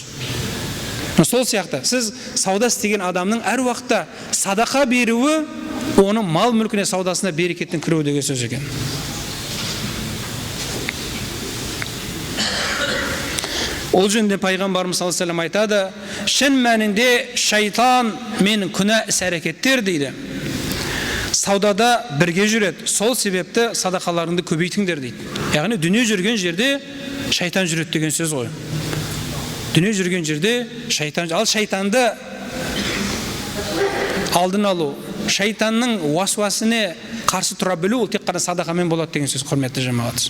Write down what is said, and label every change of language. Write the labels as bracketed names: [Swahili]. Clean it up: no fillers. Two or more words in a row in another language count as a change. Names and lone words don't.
[Kazakh] Сол сияқты сіз сауда істеген адамның әр уақытта садақа беруі оның мал мүлкіне, саудасына берекеттің кіруі деген сөз екен. Ол жөнінде пайғамбарымыз [Arabic] صلى الله عليه وسلم [Kazakh] айтады: шын мәнінде шайтан менің күнә іс-әрекеттер дейді, саудада бірге жүреді. Сол себепті садақаларыңды көбейтіңдер дейді. Яғни дүние жүрген жерде шайтан жүреді деген сөз ғой. Дүние жүрген жерде шайтан, ал шайтанды алдын алу, шайтанның уасуасіне қарсы тұра білу, ол тек қана садақамен болады деген сөз, құрметті жамағат.